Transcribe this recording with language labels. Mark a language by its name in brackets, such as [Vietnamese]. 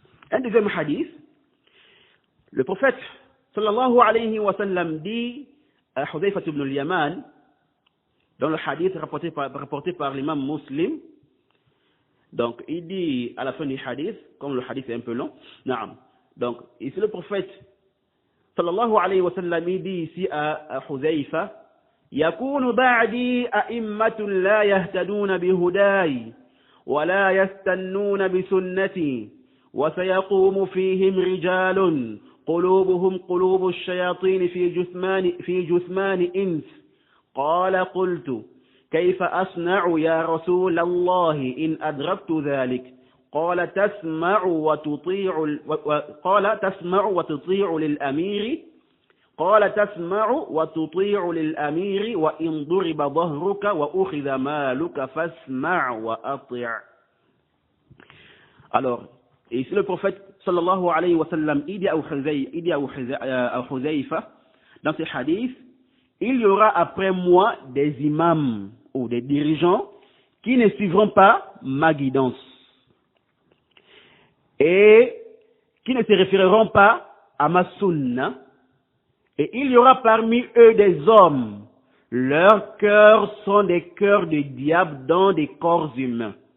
[French] Un deuxième hadith, le prophète sallallahu alayhi wa sallam dit à Hudhayfa ibn al-Yaman, dans le hadith rapporté par l'imam Muslim, donc il dit à la fin du hadith, comme le hadith est un peu long, naam. Donc ici le prophète sallallahu alayhi wa sallam il dit ici à Hudhayfa: [Arabic] يكون بعدي أئمة لا يهتدون بهداي ولا يستنون بسنتي وسيقوم فيهم رجال قلوبهم قلوب الشياطين في جثمان إنس. قال: قلت: كيف أصنع يا رسول الله إن أدركت ذلك؟ قال: تسمع وتطيع للأمير وإن ضرب ظهرك وأخذ مالك فاسمع وأطع. [French] Alors, ici le prophète sallallahu alayhi wa sallam il dit à Hudhayfa dans ce hadith: il y aura après moi des imams ou des dirigeants qui ne suivront pas ma guidance et qui ne se référeront pas à ma sunna, et il y aura parmi eux des hommes, leurs cœurs sont des cœurs de diable dans des corps humains.